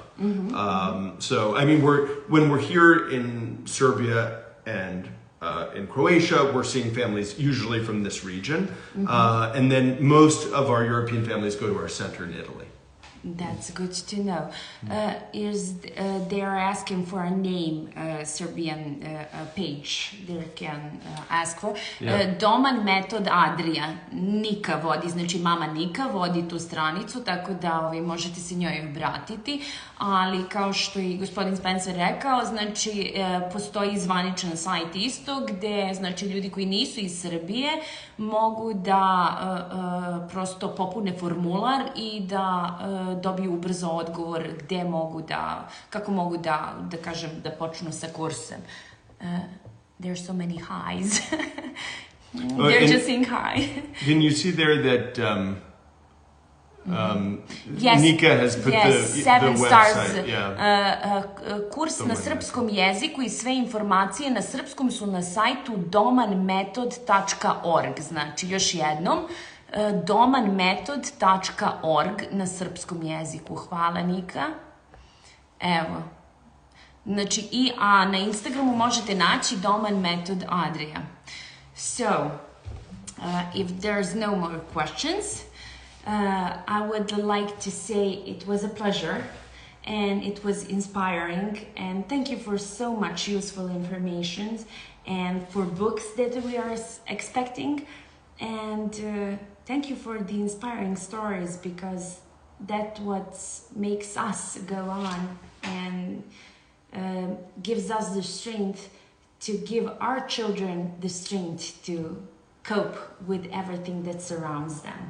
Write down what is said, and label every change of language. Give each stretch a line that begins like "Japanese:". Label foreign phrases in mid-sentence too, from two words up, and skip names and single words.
English: So, when we're here in Serbia and in Croatia, we're seeing families usually from this region. And then most of our European families go to our center in Italy. That's good to know. They are asking for a name, Serbian page they can ask for.
Serbian: Doman metod Adria. Nika vodi, znači mama Nika vodi tu stranicu, tako da možete se njoj obratiti. Ali kao što i gospodin Spencer rekao, znači postoji zvaničan sajt isto gde znači ljudi koji nisu iz Srbije mogu da prosto popune formular i da dobiju ubrzo odgovor gde mogu da, kako mogu da kažem, da počnu sa kursem.
English: There's so many highs. They're just saying hi. Can you see there that Nika has put the website?
Serbian: Kurs na srpskom jeziku i sve informacije na srpskom su na sajtu domanmetod.org. Znači, još jednom, domanmetod.org na srpskom jeziku. Hvala, Nika. Evo. Znači, a na Instagramu možete naći Doman Metod Adria.
English: So, if there's no more questions, I would like to say it was a pleasure and it was inspiring, and thank you for so much useful information and for books that we are expecting, and thank you for the inspiring stories, because that's what makes us go on and gives us the strength to give our children the strength to cope with everything that surrounds them.